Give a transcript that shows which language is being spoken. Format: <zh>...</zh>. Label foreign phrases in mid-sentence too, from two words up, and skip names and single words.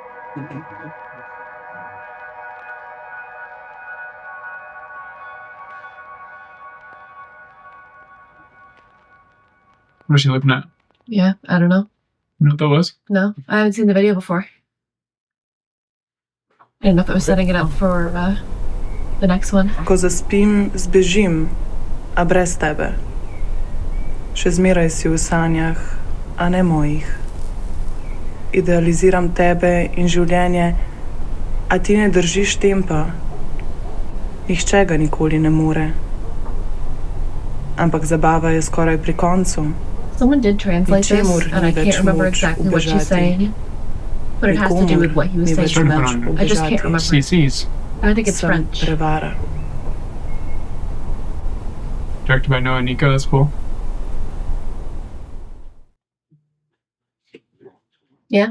<en>What is she looking at? Yeah, I don't know. You know what that was? No, I haven't seen the video before. I didn't know if it was setting it up for the next one.</en> <sl>Ko zaspim, zbežim, a brez tebe. Še zmeraj si v sanjah, a ne mojih. Idealiziram tebe in življenje, a ti ne držiš tempa. Nihče ga nikoli ne more. Ampak zabava je skoraj pri koncu.</sl> <en>Someone did translate this, and I can't remember exactly what she's saying. But it has to do with what he was saying about. I just can't remember. CC's. I think it's</en> <sl>Sem</sl> <en>French.</en> <sl>prevara.</sl> <en>Directed by Noah and Nico. That's cool. Yeah.</en>